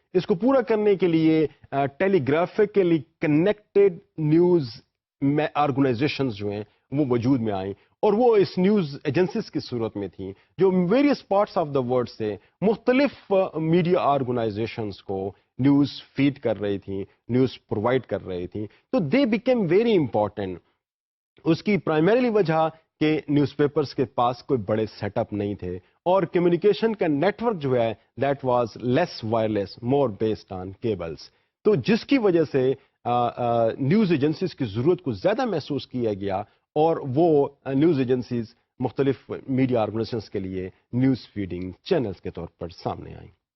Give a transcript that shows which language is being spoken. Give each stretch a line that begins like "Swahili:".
Urdu: اس کو پورا کرنے کے لیے ٹیلی گرافکلی کنیکٹڈ نیوز آرگنائزیشنز جو ہیں وہ وجود میں آئیں، اور وہ اس نیوز ایجنسیز کی صورت میں تھیں جو
English: various parts of the world
Urdu: سے مختلف میڈیا آرگنائزیشنز کو نیوز فیڈ کر رہی تھیں، نیوز پرووائڈ کر رہی تھیں.
English: تو they became very important.
Urdu: اس کی پرائمریلی وجہ کہ نیوز پیپرز کے پاس کوئی بڑے سیٹ اپ نہیں تھے، اور کمیونیکیشن کا نیٹ ورک جو ہے
English: That was less wireless, more based on cables.
Urdu: تو جس کی وجہ سے نیوز ایجنسیز کی ضرورت کو زیادہ محسوس کیا گیا، اور وہ نیوز ایجنسیز مختلف میڈیا آرگنائزیشنز کے لیے نیوز فیڈنگ چینلز کے طور پر سامنے آئیں.